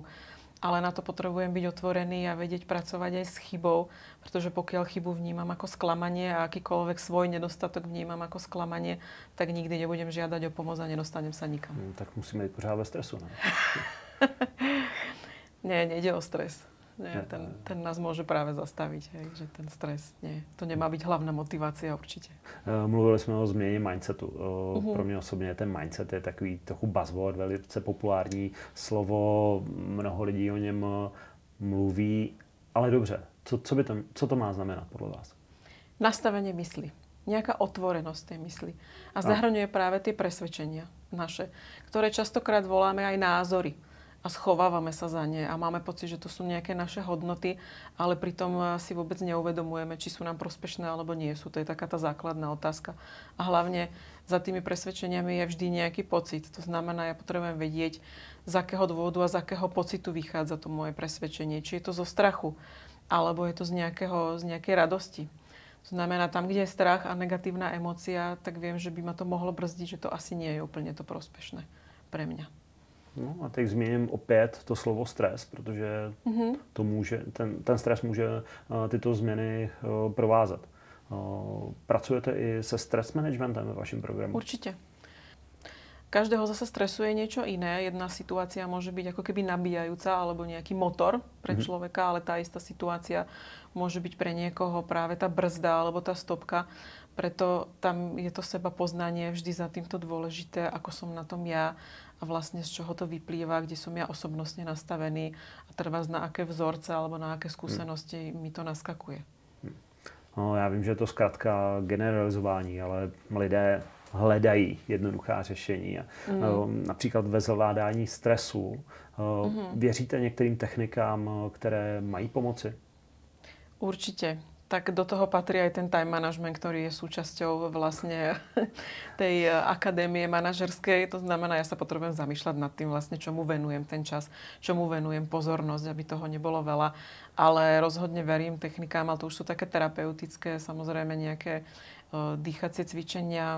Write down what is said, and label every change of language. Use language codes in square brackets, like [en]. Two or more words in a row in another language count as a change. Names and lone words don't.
[sk] Ale na to potrebujem byť otvorený a vedieť pracovať aj s chybou, pretože pokiaľ chybu vnímam ako sklamanie a akýkoľvek svoj nedostatok vnímam ako sklamanie, tak nikdy nebudem žiadať o pomoc a nedostanem sa nikam. [cs] Tak musíme byť pořád ve stresu, ne? [sk] Nie, nejde o stres. Nie, ten nás môže práve zastaviť, hej, že ten stres, nie. To nemá byť hlavná motivácia určitě. [cs] Mluvili jsme o změně mindsetu. Pro mě osobně ten mindset je takový trochu buzzword, velice populární slovo, mnoho lidí o něm mluví, ale dobře, co to má znamenat podle vás? [sk] Nastavenie mysli. Nejaká otvorenosť tej mysli. A zahrňuje práve tie presvedčenia naše, ktoré častokrát voláme aj názory. A schovávame sa za ne a máme pocit, že to sú nejaké naše hodnoty, ale pritom si vôbec neuvedomujeme, či sú nám prospešné alebo nie sú. To je taká tá základná otázka. A hlavne za tými presvedčeniami je vždy nejaký pocit. To znamená, ja potrebujem vedieť, z akého dôvodu a z akého pocitu vychádza to moje presvedčenie. Či je to zo strachu, alebo je to z nejakej radosti. To znamená, tam, kde je strach a negatívna emócia, tak viem, že by ma to mohlo brzdiť, že to asi nie je úplne to prospešné pre mňa. [cs] No a teď změním opět to slovo stres, protože to může, ten stres může tyto změny provázet. Pracujete i se stres managementem ve vašem programu? [sk] Určite. Každého zase stresuje niečo iné. Jedna situácia môže byť ako keby nabíjajúca alebo nejaký motor pre človeka, ale tá istá situácia môže byť pre niekoho práve tá brzda alebo tá stopka. Preto tam je to seba poznanie vždy za týmto dôležité, ako som na tom ja a vlastne z čoho to vyplýva, kde som ja osobnostne nastavený a trvá na aké vzorce alebo na aké skúsenosti mi to naskakuje. [cs] No, já vím, že je to zkrátka generalizování, ale lidé hledají jednoduchá řešení. Například ve zvládání stresu. Věříte některým technikám, které mají pomoci? [sk] Určite. Tak do toho patrí aj ten [en] time management, [sk] ktorý je súčasťou vlastne tej akadémie manažerskej. To znamená, ja sa potrebujem zamýšľať nad tým vlastne, čomu venujem ten čas, čomu venujem pozornosť, aby toho nebolo veľa. Ale rozhodne verím technikám, ale to už sú také terapeutické, samozrejme nejaké dýchacie cvičenia.